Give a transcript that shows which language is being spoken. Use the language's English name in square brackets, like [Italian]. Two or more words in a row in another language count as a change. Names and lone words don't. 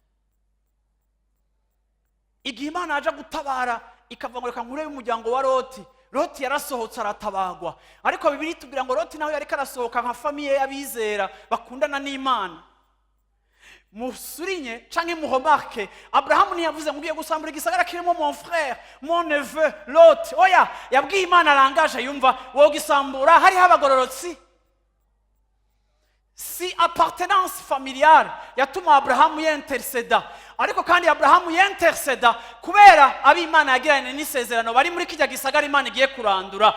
[Rundi] Igihe Imana aja gutabara ikavuga ngo reka nkure y'umuryango wa Loti yarasohotse aratabagwa, ariko Bibiliya itubwira ngo Loti nawe yariko arasohoka nka famiye y'abizera bakundana n'Imana. Musurinye canke muhomarke, Abrahamu ntiyavuze ngo ugiye gusambura igisagara kirimo [French] mon frère, mon neveu Lot. [Rundi] Oya, yabwiye Imana arangaje yumva wogisambura hariho abagororotsi. [French] Si appartenance familiale [Rundi] yatuma Abrahamu y'interceda, ariko kandi Abrahamu y'interceda kubera ab'Imana yagiranye n'isezerano bari muri kijya gisagara Imana igiye kurandura.